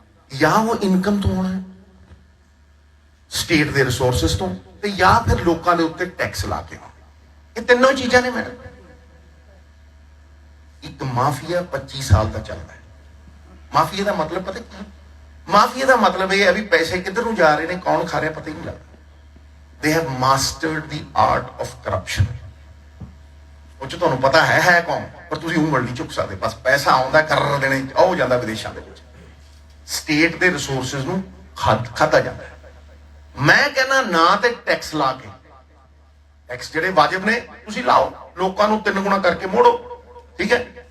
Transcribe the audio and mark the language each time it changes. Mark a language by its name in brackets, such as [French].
[Punjabi] ਜਾਂ ਉਹ ਇਨਕਮ ਤੋਂ ਆਉਣਾ, ਸਟੇਟ ਦੇ ਰਿਸੋਰਸਿਸ ਤੋਂ, ਤੇ ਜਾਂ ਫਿਰ ਲੋਕਾਂ ਦੇ ਉੱਤੇ ਟੈਕਸ ਲਾ ਕੇ। ਇਹ ਤਿੰਨੋਂ ਚੀਜ਼ਾਂ ਨੇ ਮੈਡਮ। ਇੱਕ ਮਾਫੀਆ 25 ਸਾਲ ਦਾ ਚੱਲਦਾ ਹੈ। ਮਾਫੀਆ ਦਾ ਮਤਲਬ ਪਤਾ ਕੀ? ਮਾਫੀਆ ਦਾ ਮਤਲਬ ਇਹ ਹੈ ਵੀ ਪੈਸੇ ਕਿੱਧਰ ਨੂੰ ਜਾ ਰਹੇ ਨੇ, ਕੌਣ ਖਾ ਰਿਹਾ, ਪਤਾ ਹੀ ਨਹੀਂ ਲੱਗਦਾ। [English] They have mastered the art of corruption. [Punjabi] ਉਹ ਚ ਤੁਹਾਨੂੰ ਪਤਾ ਹੈ ਕੌਣ, ਪਰ ਤੁਸੀਂ ਉਂਗਲ ਨਹੀਂ ਚੁੱਕ ਸਕਦੇ। ਬਸ ਪੈਸਾ ਆਉਂਦਾ, ਕਰ ਦੇਣੇ, ਉਹ ਜਾਂਦਾ ਵਿਦੇਸ਼ਾਂ ਦੇ ਵਿੱਚ। ਸਟੇਟ ਦੇ ਰਿਸੋਰਸਿਸ ਨੂੰ ਖਾਧਾ ਜਾਂਦਾ। ਮੈਂ ਕਹਿੰਦਾ ਨਾ ਤੇ ਟੈਕਸ ਲਾ ਕੇ, ਟੈਕਸ ਜਿਹੜੇ ਵਾਜਬ ਨੇ ਤੁਸੀਂ ਲਾਓ, ਲੋਕਾਂ ਨੂੰ 3 ਗੁਣਾ ਕਰਕੇ ਮੋੜੋ, ਠੀਕ ਹੈ।